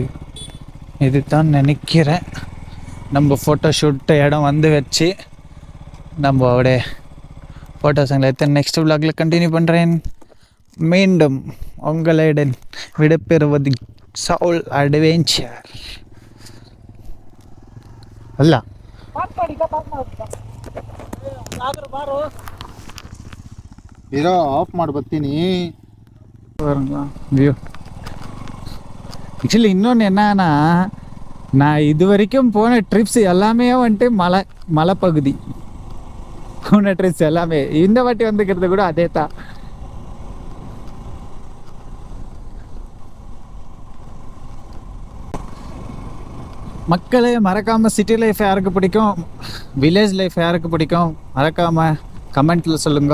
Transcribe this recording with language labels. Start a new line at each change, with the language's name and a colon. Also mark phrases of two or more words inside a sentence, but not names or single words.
Tamil: இதுதான் நினைக்கிறேன் நம்ம
English: photo shoot
Tamil: இடம் வந்து வச்சு நம்ம அப்படியே ஃபோட்டோஸுங்களை எடுத்து
English: next vlogil
Tamil: கண்டினியூ பண்ணுறேன். மீண்டும் உங்களுடன் விடைபெறுவது சவுல் அட்வென்ச்சர்.
Kannada: ಅಲ್ಲ ಇರೋ ಆಫ್ ಮಾಡಿ ಬರ್ತೀನಿ.
English: view actually
Tamil: இன்னொன்று என்னன்னா, நான் இது வரைக்கும் போன ட்ரிப்ஸ் எல்லாமே வந்துட்டு மலைப்பகுதி போன ட்ரிப்ஸ் எல்லாமே. இந்த வாட்டி வந்துக்கிறது கூட அதே தான். மக்களே, மறக்காமல்
English: city life
Tamil: யாருக்கு பிடிக்கும்,
English: village life
Tamil: யாருக்கு பிடிக்கும், மறக்காமல் கமெண்ட்டில் சொல்லுங்க.